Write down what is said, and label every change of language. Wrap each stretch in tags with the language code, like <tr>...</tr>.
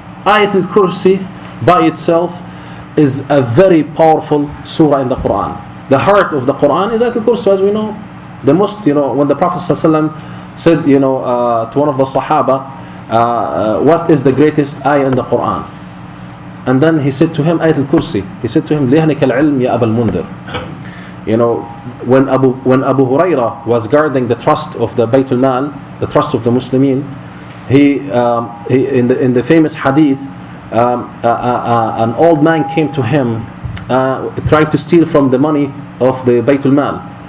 <en>Ayat Al-Kursi by itself is a very powerful surah in the Quran. The heart of the Quran is Ayat Al-Kursi, as we know. The most, when the Prophet ﷺ said, to one of the Sahaba, what is the greatest ayah in the Quran? And then he said to him, Ayat Al-Kursi. He said to him,</en> <ar>لِهْنِكَ الْعِلْمِ يَا أَبَا الْمُنذِرِ.</ar> <en>When Abu Hurairah was guarding the trust of the Baytul Mal, the trust of the Muslimin, he in the famous hadith, an old man came to him, trying to steal from the money of the Baytul Mal.</en>